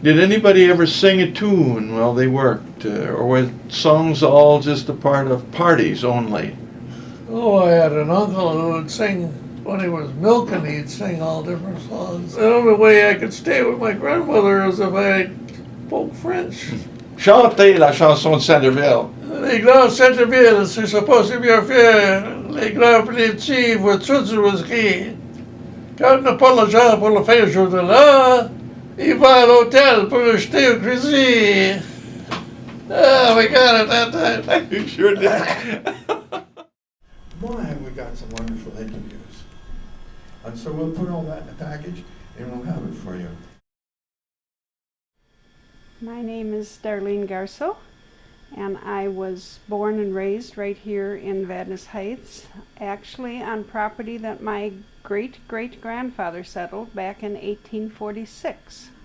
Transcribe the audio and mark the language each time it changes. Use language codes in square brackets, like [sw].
[en] Did anybody ever sing a tune while they worked, or were songs all just a part of parties only? Oh, I had an uncle who would sing when he was milking. He'd sing all different songs. The only way I could stay with my grandmother is if I spoke French. [fr] Chantez la chanson de Centerville. Les grands Centerville, si je pense bien faire, les grands petits, vous tous vous rire. Quand on n'a pas l'argent pour le faire jour de là, il va à l'hôtel pour acheter au crédit. [en] Ah, we got it that time. You sure did. Boy, have we got some wonderful interviews. And so we'll put all that in a package and we'll have it for you. My name is Darlene Garceau, and I was born and raised right here in Vadnais Heights, actually on property that my great-great-grandfather settled back in 1846.